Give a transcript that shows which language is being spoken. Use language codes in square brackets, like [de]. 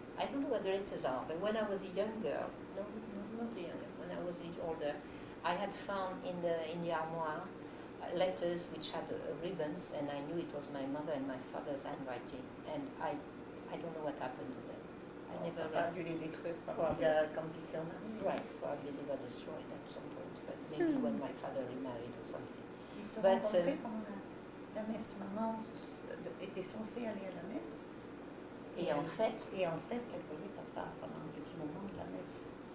[en] I don't know what the letters are, but when I was a young girl, no, not a young girl, when I was a little older, I had found in the armoire letters which had ribbons, and I knew it was my mother and my father's handwriting, and I don't know what happened to them. I never read. [fr] Dû les détruire quand il s'est marié. [en] Right, probably they were destroyed at some point, but maybe when my father remarried or something. [fr] Ils se rencontraient pendant la messe. Maman était censée aller à la messe. Et en fait, elle voyait papa pendant un petit moment de la messe.